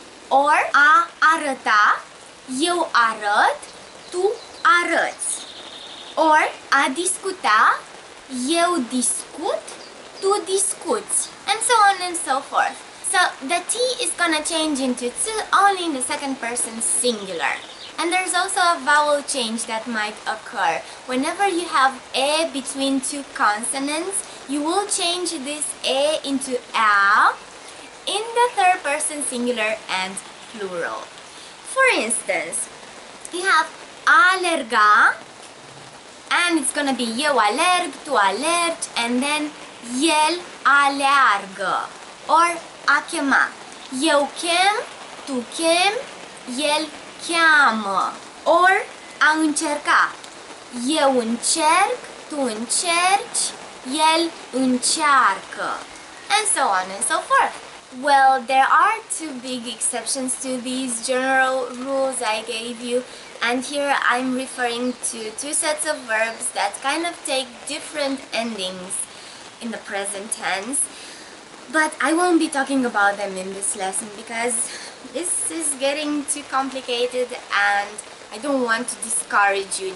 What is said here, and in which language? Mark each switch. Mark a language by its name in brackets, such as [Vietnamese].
[Romanian] Or a arăta, eu arăt, tu arăți. Or a discuta, eu discut, tu discuți. [English] And so on and so forth. So the T is gonna change into tu only in the second person singular. And there's also a vowel change that might occur. Whenever you have a between two consonants, you will change this a into a in the third person singular and plural. For instance, you have alerga, and it's gonna be eu alerg, tu alergi, and then el aleargă. [Romanian] Or a chema, eu chem, tu chem, el cheamă. Or a încerca, eu încerc, tu încerci, el încearcă. [English] And so on and so forth. Well, there are two big exceptions to these general rules I gave you, and here I'm referring to two sets of verbs that kind of take different endings in the present tense, but I won't be talking about them in this lesson because this is getting too complicated and I don't want to discourage you.